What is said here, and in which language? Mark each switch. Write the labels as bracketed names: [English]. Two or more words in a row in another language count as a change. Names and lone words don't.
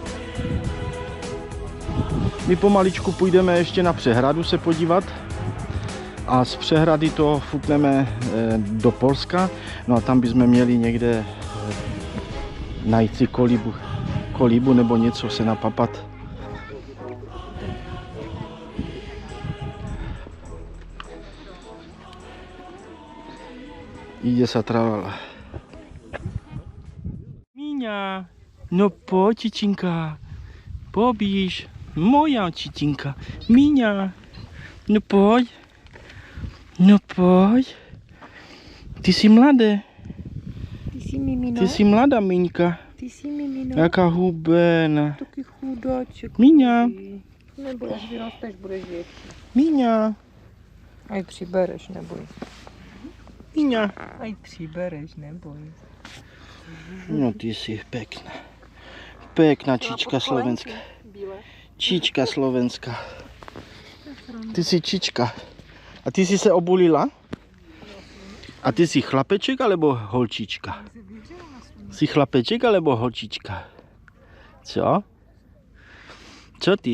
[Czech] My pomaličku půjdeme ještě na přehradu se podívat. A z přehrady to fukneme do Polska. No a tam bychom měli někde najít si kolibu nebo něco se napapat. [Slovak] Ide sa tralala. [Czech] Míňa, no pojď, čičinka. [Slovak] Pobíž, moja čičinka. [Czech] Míňa, no pojď. No pojď. Ty jsi mladé. Ty jsi mimino? Ty jsi mladá Míňka. Ty jsi mimino? Jaká hubená. Taky chudáček. Míňa. Nebo až vyrosteš, budeš větší. Míňa. Aj přibereš, neboj. Míňa. Aj přibereš, neboj. No ty jsi pekná. Pekná čička slovenská. Čička slovenská. Ty jsi čička. A ty jsi se obulila? A ty jsi chlapeček alebo holčička? Jsi chlapeček alebo holčička? Co? Co ty?